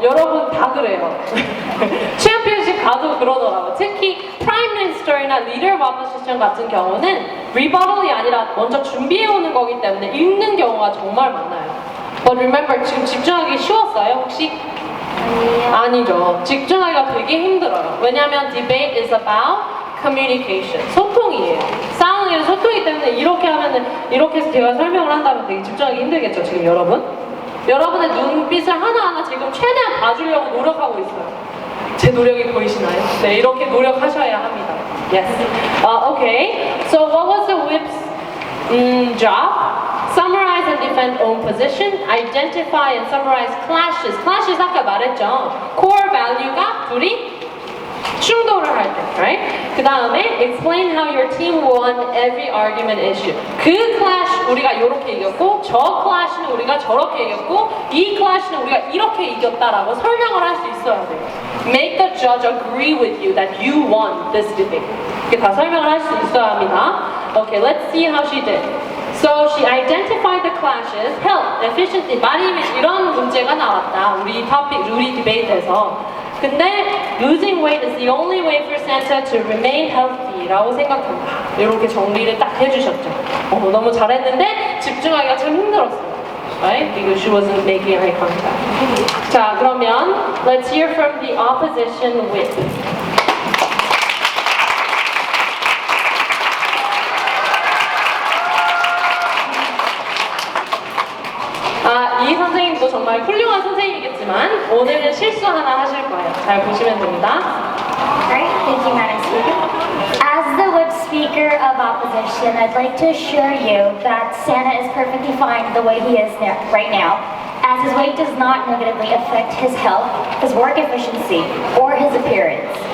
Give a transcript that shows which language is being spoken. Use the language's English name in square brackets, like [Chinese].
[Korean] 여러분 다 그래요. 챔피언십 가도 그러더라고요. 특히 프라임 미니스터나 리더 오브 오포지션 같은 경우는 리버럴이 아니라 먼저 준비해오는 거기 때문에 읽는 경우가 정말 많아요. [English] But remember, [Korean] 지금 집중하기 쉬웠어요, 혹시? 아니죠. 집중하기가 되게 힘들어요. 왜냐하면 [English] debate is about communication. [Korean] 소통이에요. 싸우는 소통이기 때문에 이렇게 하면은 이렇게 해서 제가 설명을 한다면 되게 집중하기 힘들겠죠, 지금 여러분? 여러분의 눈빛을 하나하나 지금 최대한 봐주려고 노력하고 있어요. 제 노력이 보이시나요? 네, 이렇게 노력하셔야 합니다. [English] Yes. Okay. So what was the whip's job? Summarize and defend own position, identify and summarize clashes. [Korean] Clashes 아까 말했죠. [English] Core value가 [Korean] 둘이 충돌을 할 때, [English] right? [Korean] 그 다음에 [English] explain how your team won every argument issue. [Korean] 그 clash 우리가 이렇게 이겼고, 저 clash는 우리가 저렇게 이겼고, 이 clash는 우리가 이렇게 이겼다라고 설명을 할 수 있어야 돼요. [English] Make the judge agree with you that you won this debate. [Korean] 이렇게 다 설명을 할 수 있어야 합니다. [English] Okay, let's see how she did. So she identified the clashes, health, efficiency, [Korean] 많이 이런 문제가 나왔다. 우리 디베이트에서. 근데 [English] losing weight is the only way for Santa to remain healthy [Korean] 라고 생각한다. 이렇게 정리를 딱 해주셨죠. 너무 잘했는데 집중하기가 참 힘들었어요. [English] Right? Because she wasn't making eye contact. [Korean] 자, 그러면 [English] let's hear from the opposition whip. [Korean] 이 선생님도 정말 훌륭한 선생님이겠지만 오늘은 실수 하나 하실 거예요. 잘 보시면 됩니다. [English] Great, thank you, Madam Speaker. As the whip speaker of opposition, I'd like to assure you that Santa is perfectly fine the way he is right now, as his weight does not negatively affect his health, his work efficiency, or his appearance.